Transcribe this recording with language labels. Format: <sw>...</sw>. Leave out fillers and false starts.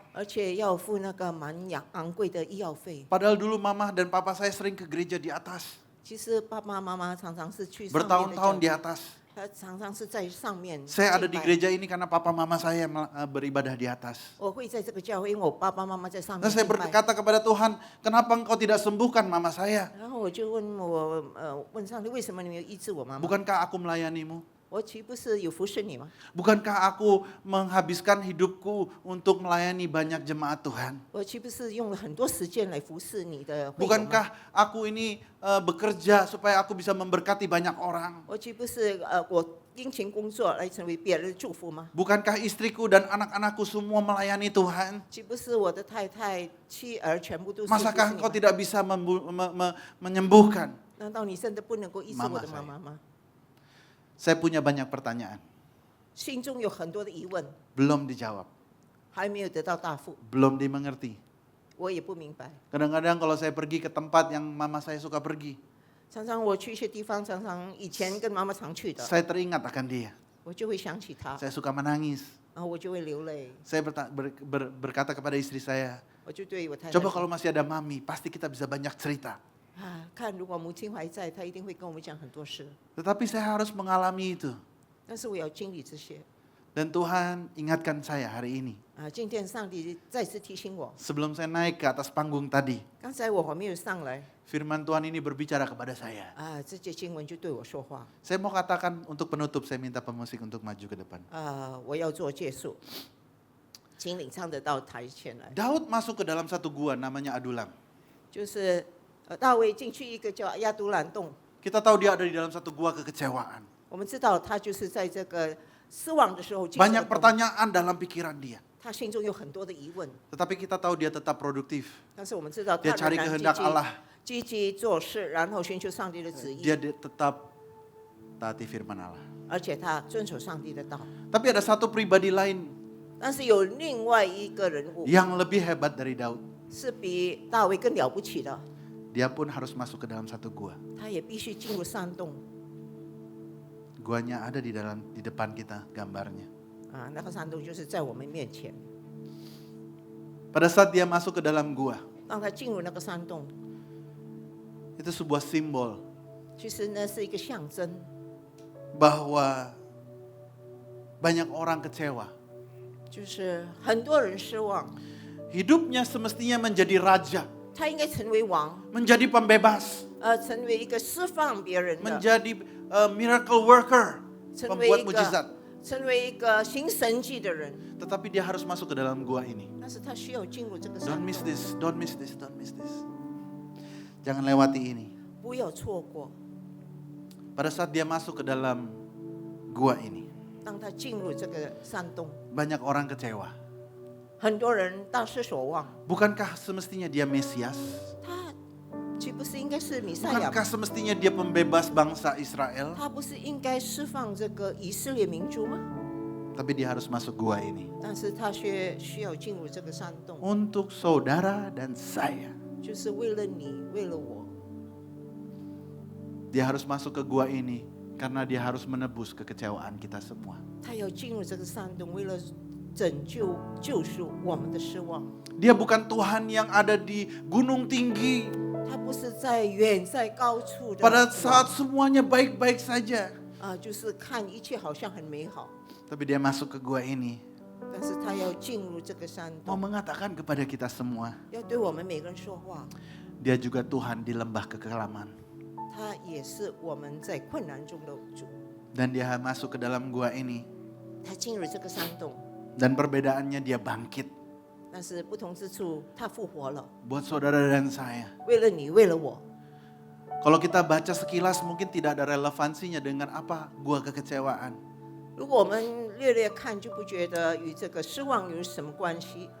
<zh>而且要付那个蛮昂贵的医药费。</zh> <id>Padahal dulu mama dan papa saya sering ke gereja di atas.</id> <zh>其实爸爸妈妈常常是去上面的</zh> <id>Bertahun-tahun di</id> <zh>教</zh> <id>atas.</id> <zh>他常常是在上面。</zh> <id>Saya ada di</id> <zh>敬拜</zh> <id>gereja ini karena papa mama saya beribadah di atas.</id> <zh>我会在这个教会，因为我爸爸妈妈在上面</zh> <id>Dan saya</id> <zh>敬拜。</zh> <id>berkata kepada Tuhan, kenapa engkau tidak sembuhkan mama saya?</id> <zh>然后我就问上帝，为什么你没有医治我妈妈？</zh> <id>Bukankah aku melayanimu?</id> <zh>我岂不是有服侍你吗？</zh> <id>Bukankah aku menghabiskan hidupku untuk melayani banyak jemaat Tuhan?</id> <zh>我岂不是用了很多时间来服侍你的会友吗？</zh> <id>Bukankah aku ini bekerja supaya aku bisa memberkati banyak orang?</id> <zh>我岂不是我殷勤工作来成为别人的祝福吗？</zh> <id>Bukankah istriku dan anak-anakku semua melayani Tuhan?</id> <zh>岂不是我的太太、妻儿全部都是服侍</zh> <id>Masakah</id> <zh>你</zh> <id>engkau</id> <zh>吗？</zh> <id>tidak bisa menyembuhkan?</id> <zh>难道你真的不能够医治我的妈妈吗？</zh> <id>Saya punya banyak pertanyaan,</id> <zh>心中有很多的疑问，</zh> <id>belum dijawab,</id> <zh>还没有得到答复，</zh> <id>belum dimengerti.</id> <zh>我也不明白。</zh> <id>Kadang-kadang kalau saya pergi ke tempat yang mama saya suka pergi,</id> <zh>常常我去一些地方，常常以前跟妈妈常去的，</zh> <id>saya teringat akan dia.</id> <zh>我就会想起她，</zh> <id>Saya suka menangis.</id> <zh>然后我就会流泪，</zh> <id>Saya berkata kepada istri saya,</id> <zh>我就对我太太</zh> <id>coba</id> <zh>说</zh> <id>kalau masih ada mami, pasti kita bisa banyak cerita.</id> <zh>啊，看如果母亲还在，她一定会跟我们讲很多事，</zh> <id>Tetapi saya harus mengalami itu.</id> <zh>但是我要经历这些。</zh> <id>Dan Tuhan ingatkan saya hari ini.</id> <zh>啊，今天上帝再次提醒我，</zh> <id>Sebelum saya naik ke atas panggung tadi,</id> <zh>刚才我还没有上来，</zh> <id>firman Tuhan ini berbicara kepada saya.</id> <zh>啊，这节经文就对我说话，</zh> <id>Saya mau katakan untuk penutup, saya minta pemusik untuk maju ke depan.</id> <zh>我要做结束，请领唱的到台前来，</zh> <id>Daud masuk ke dalam satu gua namanya Adulam.</id> <zh>就是大卫进去一个叫亚都兰洞，</zh> <id>Kita tahu dia ada di dalam satu gua kekecewaan.</id> <zh>我们知道他就是在这个失望的时候进入</zh> <id>Banyak</id> <zh>了洞，</zh> <id>pertanyaan dalam pikiran dia.</id> <zh>他心中有很多的疑问，</zh> <id>Tetapi kita tahu dia tetap produktif.</id> <zh>但是我们知道他</zh> <id>Dia cari</id> <zh>然</zh> <id>kehendak Allah.</id> <zh>积极做事，然后寻求上帝的旨意，</zh> <id>Dia tetap taati firman Allah.</id> <zh>而且他遵守上帝的道。</zh> <id>Tapi ada satu pribadi lain</id> <zh>但是有另外一个人物</zh> <id>yang lebih hebat dari Daud.</id> <zh>是比大卫更了不起的，</zh> <id>Dia pun harus masuk ke dalam satu gua.</id> <zh>他也必须进入山洞。</zh> <id>Guanya ada di depan kita gambarnya.</id> <zh>啊，那个山洞就是在我们面前。</zh> <id>Pada saat dia masuk ke dalam gua,</id> <zh>当他进入那个山洞，</zh> <id>itu sebuah simbol</id> <zh>其实呢是一个象征，</zh> <id>bahwa banyak orang kecewa.</id> <zh>就是很多人失望，</zh> <id>Hidupnya semestinya menjadi raja,</id> <zh>他应该成为王，</zh> <id>menjadi pembebas,</id> <zh>成为一个释放别人的，</zh> <id>menjadi</id> <en>miracle worker,</en> <zh>成为</zh> <id>pembuat</id> <zh>一个</zh> <id>mujizat.</id> <zh>成为一个行神迹的人。</zh> <id>Tetapi dia harus masuk ke dalam gua ini.</id> <zh>但是他需要进入这个山</zh> <en>Don't</en> <zh>洞，</zh> <en>miss this, don't miss this, don't miss this.</en> <id>Jangan lewati ini.</id> <zh>不要错过。</zh> <id>Pada saat dia masuk ke dalam gua ini,</id> <zh>当他进入这个山洞，</zh> <id>banyak orang kecewa.</id> <zh>很多人大失所望。</zh> <id>Bukankah semestinya dia Mesias?</id> <zh>他岂不是应该是弥赛亚吗？</zh> <id>Bukankah semestinya dia pembebas bangsa Israel?</id> <zh>他不是应该释放这个以色列民族吗？</zh> <id>Tapi dia harus masuk gua ini.</id> <zh>但是他却需要进入这个山洞，</zh> <id>Untuk saudara dan saya.</id> <zh>就是为了你，为了我。</zh> <id>Dia harus masuk ke gua ini karena dia harus menebus kekecewaan kita semua.</id> <zh>他要进入这个山洞，为了拯救、救赎我们的失望。</zh> <id>Dia bukan Tuhan yang ada di gunung tinggi.</id> <zh>他不是在远在高处的，</zh> <id>Pada saat semuanya baik-baik saja.</id> <zh>就是看一切好像很美好，</zh> <id>Tapi dia masuk ke gua ini</id> <zh>但是他要进入这个山</zh> <id>mau</id> <zh>洞，</zh> <id>mengatakan kepada kita semua,</id> <zh>要对我们每个人说话。</zh> <id>dia juga Tuhan di lembah kekelaman.</id> <zh>他也是我们在困难中的主。</zh> <id>Dan dia masuk ke dalam gua ini</id> <zh>他进入这个山洞，</zh> <id>dan perbedaannya dia bangkit</id> <zh>但是不同之处，他复活了，</zh> <id>buat saudara dan saya.</id> <zh>为了你，为了我。</zh> <id>Kalau kita baca sekilas mungkin tidak ada relevansinya dengan apa gua kekecewaan.</id> <zh>如果我们略略看，就不觉得与这个失望有什么关系。</zh>